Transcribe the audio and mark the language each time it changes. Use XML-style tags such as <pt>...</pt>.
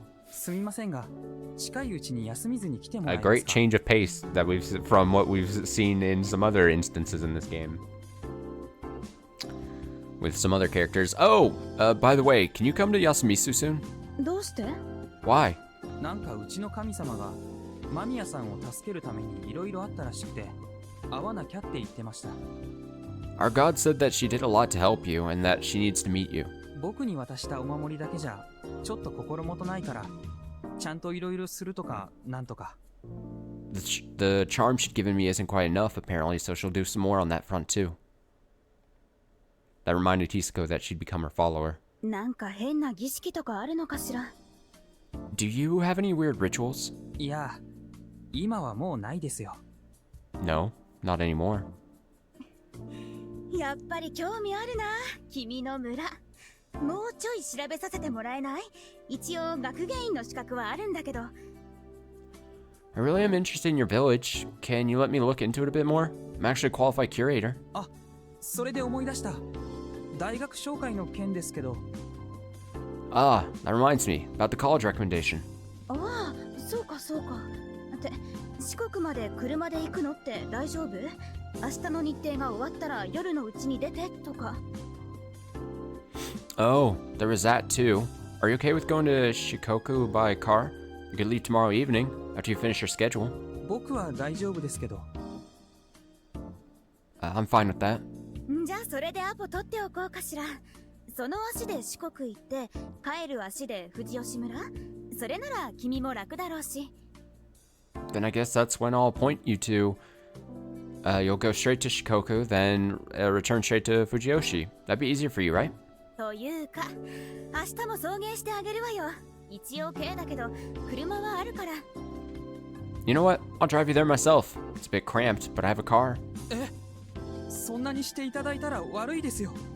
<ja>すみませんが、近いうちに休みずに来てもらえ</ja> <en>A</en> <ja>ますか</ja> <en>great change of pace that from what we've seen in some other instances in this game. With some other characters. Oh, by the way, can you come to Yasumisu soon?</en> <ja>どうして？</ja> <en>Why?</en> <ja>なんかうちの神様が間宮さんを助けるためにいろいろあったらしくて、会わなきゃって言ってました。</ja> <en>Our god said that she did a lot to help you and that she needs to meet you.</en> <ja>僕に渡したお守りだけじゃちょっと心もとないから、ちゃんといろいろするとかなんとか。</ja> <en>The charm she'd given me isn't quite enough apparently, so she'll do some more on that front too. That reminded Hisako that she'd become her follower.</en> <ja>なんか変な儀式とかあるのかしら？</ja> <en>Do you have any weird rituals?</en> <ja>いや、今はもうないですよ。</ja> <en>No, not anymore.</en> <ja>やっぱり興味あるな、君の村。もうちょい調べさせてもらえない？一応学芸員の資格はあるんだけど。</ja> <en>I really am interested in your village. Can you let me look into it a bit more? I'm actually a qualified curator.</en> <ja>あ、それで思い出した。大学紹介の件ですけど。</ja> <en>Ah, that reminds me about the college recommendation.</en> <ja>ああ、そうかそうか。って四国まで車で行くのって大丈夫？明日の日程が終わったら夜のうちに出てとか。</ja> <en>Oh, there was that too. Are you okay with going to Shikoku by car? You could leave tomorrow evening after you finish your schedule.</en> <ja>僕は大丈夫ですけど。</ja> <en>I'm fine with that.</en> <ja>じゃあそれでアポ取っておこうかしら。その足で四国行って帰る足で富士吉村？それなら君も楽だろうし。</ja> <en>Then I guess that's when I'll point you to. You'll go straight to Shikoku, then return straight to Fujiyoshi. That'd be easier for you, right?</en> <ja>というか、明日も送迎してあげるわよ。一応軽だけど車はあるから。</ja> <en>You know what? I'll drive you there myself. It's a bit cramped, but I have a car.</en> <ja>そんなにしていただいたら悪いですよ。</ja>